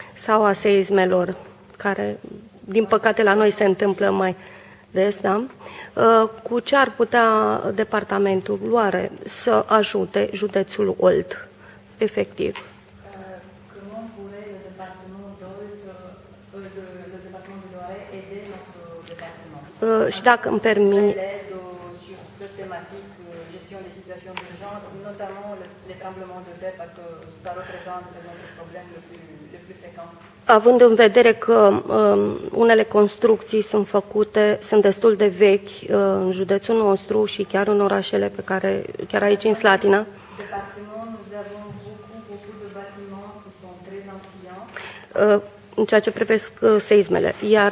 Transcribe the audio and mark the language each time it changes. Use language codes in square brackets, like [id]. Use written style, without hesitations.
[ro] sau a seismelor, care, din păcate, la noi se întâmplă mai des, da? Cu ce ar putea departamentul Loare să ajute județul Olt, efectiv? [fr] Comment pourrait le département le département de Loiret aider notre département? [ro] Și dacă îmi permit, [fr] L'aide sur cette thématique gestion des situations d'urgence, notamment les tremblements de terre, parce que ça représente notre problème le plus fréquent. [ro] Având în vedere că unele construcții sunt destul de vechi în județul nostru și chiar în orașele chiar aici în Slatina, [fr] Département, nous avons beaucoup de bâtiments qui sont très anciens [ro] în ceea ce privesc seismele, iar